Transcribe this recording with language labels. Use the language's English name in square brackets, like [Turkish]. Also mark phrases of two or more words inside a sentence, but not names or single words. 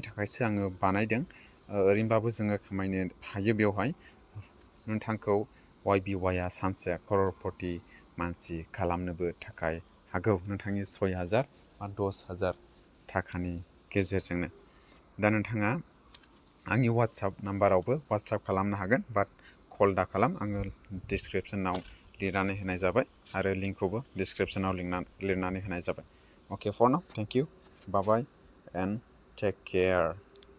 [Bodo] थाखायसो आङो बानायदों ओरैनोबाबो जोङो खामायनो हायो बेवहाय नोंथांखौ YBY आ सानसे crorepati मानसि खालामनोबो थाखाय हागौ नोंथांनि 6,000 बा 10,000 थाखानि गेजेरजोंनो दा नोंथाङा आंनि WhatsApp नाम्बारावबो WhatsApp खालामनो हागोन बाट कल दा खालाम आङो डिसक्रिपसनाव लिरनानै होनाय जाबाय आरो लिंकखौबो डिसक्रिपसनाव लिरनानै होनाय जाबाय [English] Okay, for now, thank you. Bye-bye and take care.